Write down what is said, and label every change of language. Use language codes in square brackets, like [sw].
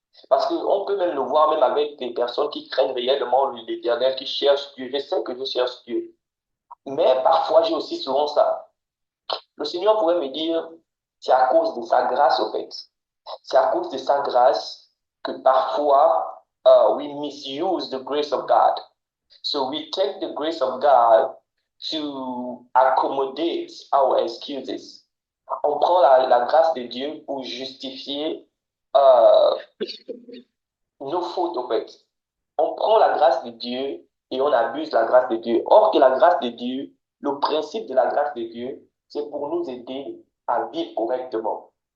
[fr] Parce qu'on peut même le voir, même avec des personnes qui craignent réellement l'Éternel, qui cherchent Dieu. Je sais que je cherche Dieu. Mais parfois, j'ai aussi souvent ça. Le Seigneur pourrait me dire, c'est à cause de sa grâce au fait. C'est à cause de sa grâce que parfois, [en] we misuse the grace of God. So we take the grace of God to accommodate our excuses. [fr] On prend la grâce de Dieu pour justifier euh, nos fautes, au fait. On prend la grâce de Dieu et on abuse la grâce de Dieu. Or que la grâce de Dieu, le principe de la grâce de Dieu, c'est pour nous aider à vivre correctement.